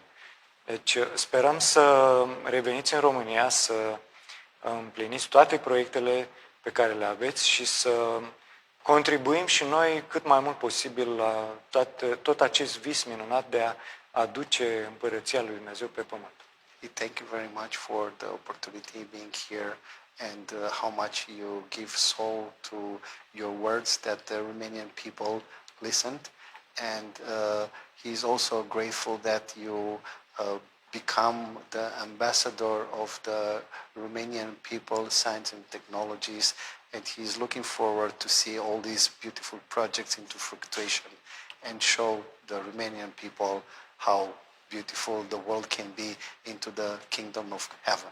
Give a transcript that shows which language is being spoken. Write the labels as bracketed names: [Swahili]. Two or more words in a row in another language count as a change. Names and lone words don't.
[Romanian] Deci sperăm să reveniți în România, să împliniți toate proiectele pe care le aveți și să contribuim și noi cât mai mult posibil la tot acest vis minunat de a aduce împărăția lui Dumnezeu pe pământ. [English] Thank you very much for the opportunity being here and how much you give soul to your words that the Romanian people listened. And he's also grateful that you become the ambassador of the Romanian people, science and technologies, and he's looking forward to see all these beautiful projects into fruition and show the Romanian people how beautiful the world can be into the kingdom of heaven.